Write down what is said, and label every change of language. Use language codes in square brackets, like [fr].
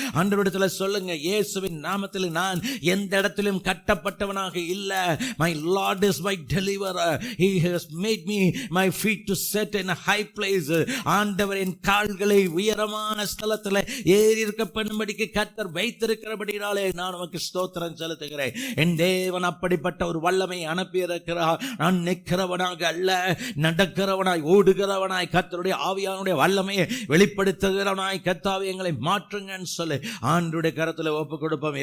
[ta] ஆண்டவரிடத்தில் சொல்லுங்க, இயேசுவின் நாமத்தில் நான் எந்த இடத்திலும் கட்டப்பட்டவனாக இல்ல. [en] My Lord is my deliverer. He has made me my feet to set in a high place. [ta] ஆண்டவரின் கால்களை உயரமான ஸ்தலத்தில் ஏறி இருக்க பண்ணும்படிக்கு கர்த்தர் வைத்திருக்கிறபடினாலே நான் உமக்கு ஸ்தோத்திரம் செலுத்துகிறேன். என் தேவன் அப்படிப்பட்ட ஒரு வல்லமை அனுப்பியிருக்கிறார். நான் நிற்கிறவனாக அல்ல, நடக்கிறவனாய் ஓடுகிறவனாய் கர்த்தருடைய ஆவியானுடைய வல்லமையை வெளிப்படுத்துகிறவனாய் கர்த்தாவே எங்களை மாற்றுங்கன்னு சொல்லி ஆண்டவருடைய கரத்தில் ஒப்பு கொடுப்போம்.